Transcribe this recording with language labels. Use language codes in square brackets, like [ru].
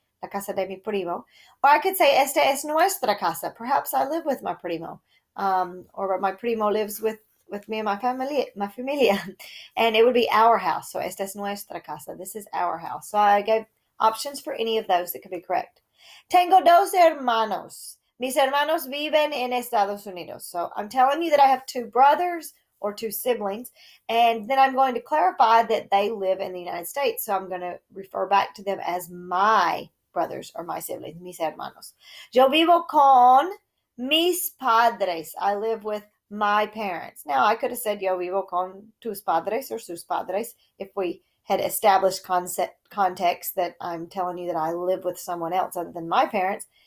[es] La casa de mi primo. [en] Or I could say, [es] esta es nuestra casa. [en] Perhaps I live with my primo. Or my primo lives with me and my familia. And it would be our house. So, [es] esta es nuestra casa. [en] This is our house. So, I gave options for any of those that could be correct. [es] Tengo dos hermanos. Mis hermanos viven en Estados Unidos. [en] So, I'm telling you that I have two brothers or two siblings, and then I'm going to clarify that they live in the United States. So, I'm going to refer back to them as my brothers or my siblings, [es] mis hermanos. Yo vivo con mis padres. [en] I live with my parents. Now, I could have said [es] yo vivo con tus padres or sus padres [en] if we had established context that I'm telling you that I live with someone else other than my parents.